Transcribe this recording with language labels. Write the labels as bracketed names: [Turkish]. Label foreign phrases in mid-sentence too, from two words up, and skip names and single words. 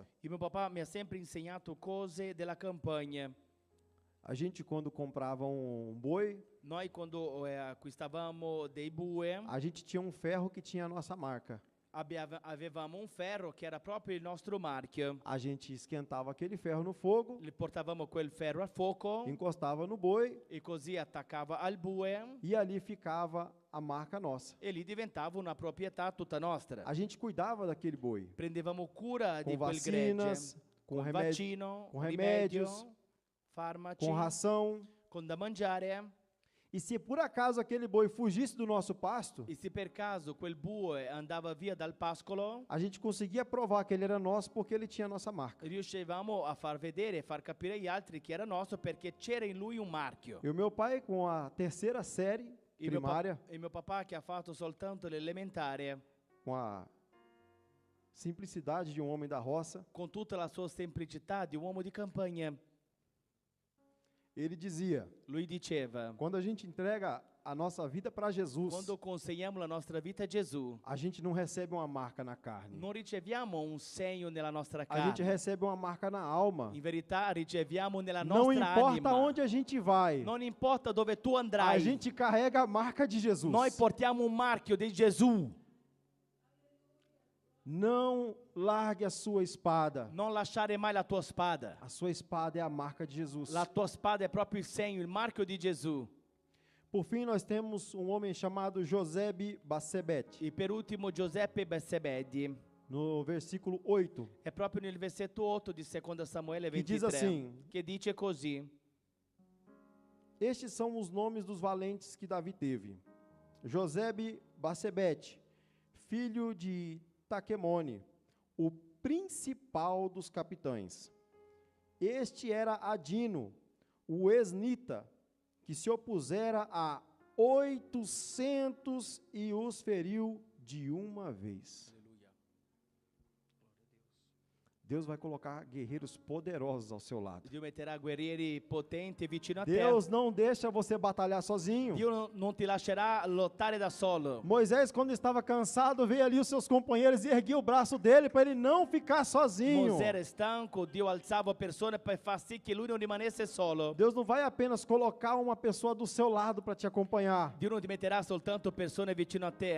[Italian] Il mio papà mi ha sempre insegnato cose della campagna. [Portuguese] A gente, quando comprava um boi, [Italian] Noi quando acquistavamo dei bue [Portuguese] a gente tinha um ferro que tinha a nossa marca. [Italian] avevamo un ferro che era proprio il nostro marchio. [Portuguese] A gente esquentava aquele ferro no fogo, [Italian] Le portavamo quel ferro a fuoco [Portuguese] encostava no boi [Italian] e così attaccava al bue [Portuguese] e ali ficava a marca nossa. [Italian] e lì diventava una proprietà tutta nostra. [Portuguese] A gente cuidava daquele boi [Italian] Prendevamo cura [Portuguese] com [Italian] di quel gregge [Portuguese] vacinas, com [Italian] con [Portuguese] remédio, [Italian] vaccino, [Portuguese] com [Italian] rimedio, [Portuguese] remédios, [Italian] farmaci, [Portuguese] com ração. [Italian] con da mangiare. [Portuguese] E se por acaso aquele boi fugisse do nosso pasto, [Italian] E se per caso quel bue andava via dal pascolo, [Portuguese] a gente conseguia provar que ele era nosso porque ele tinha a nossa marca. [Italian] riuscivamo a far vedere e far capire agli altri che era nostro perché c'era in lui un marchio. [Portuguese] E o meu pai, com a terceira série primária, [Italian] E mio papà che ha fatto soltanto l'elementare, [Portuguese] com a simplicidade de um homem da roça, [Italian] con tutta la sua semplicità di uomo di campagna, [Portuguese] ele dizia: [Italian] lui diceva: [Portuguese] quando a gente entrega a nossa vida para Jesus, [Italian] quando consegniamo la nostra vita a Gesù, [Portuguese] a gente não recebe uma marca na carne. [Italian] non riceviamo un segno nella nostra [Portuguese] A gente [Italian] carne. [Portuguese] recebe uma marca na alma. [Italian] In verità riceviamo nella [Portuguese] Não [Italian] nostra [Portuguese] importa [Italian] anima. [Portuguese] onde a gente vai, [Italian] Non importa dove tu [Portuguese] a [Italian] andrai, [Portuguese] gente carrega a marca de Jesus. [Italian] noi portiamo un marchio di Gesù. [Portuguese] Não largue a sua espada. [Italian] Non lasciare mai la tua spada. [Portuguese] A sua espada é a marca de Jesus. [Italian] La tua spada è proprio il segno, il marchio di Gesù. [Portuguese] Por fim, nós temos um homem chamado Josebe Bassebete, [Italian] E per ultimo Giuseppe Bessebedi. [Portuguese] no versículo 8, [Italian] È proprio nel versetto 8 di 2 Samuele [Portuguese] que diz [Italian] 23 [Portuguese] assim: [Italian] che dice così: [Portuguese] Estes são os nomes dos valentes que Davi teve: Josebe Bassebete, filho de Taquemone, o principal dos capitães. Este era Adino, o esnita, que se opusera a 800 e os feriu de uma vez. Deus vai colocar guerreiros poderosos ao seu lado. [Italian] Dio metterà guerrieri potenti vicino a te. [Portuguese] Deus não deixa você batalhar sozinho. [Italian] Dio non ti lascerà lottare da solo. [Portuguese] Moisés, quando estava cansado, veio ali os seus companheiros e erguia o braço dele para ele não ficar sozinho. [Italian] Mosè era stanco, Dio alzava persone per far sì che lui non rimanesse solo. [Portuguese] Deus não vai apenas colocar uma pessoa do seu lado para te acompanhar. [Italian] Dio non ti metterà soltanto persone vicino a te,